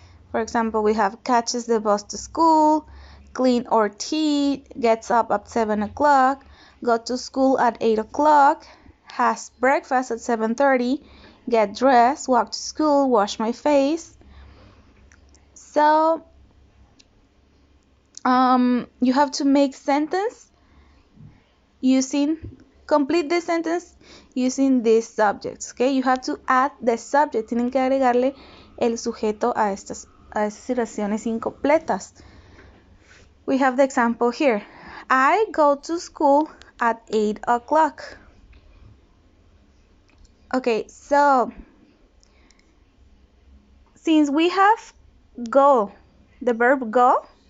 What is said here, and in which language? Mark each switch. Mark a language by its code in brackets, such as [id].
[en] For example, we have catches the bus to school, clean our teeth, gets up at 7 o'clock, go to school at 8 o'clock, has breakfast at 7:30, get dressed, walk to school, wash my face. So you have to make sentence using complete the sentence using these subjects, okay? You have to add the subject. [es] Tienen que agregarle el sujeto a estas oraciones incompletas. [en] We have the example here. I go to school at 8 o'clock. Okay, so since we have go, the verb go,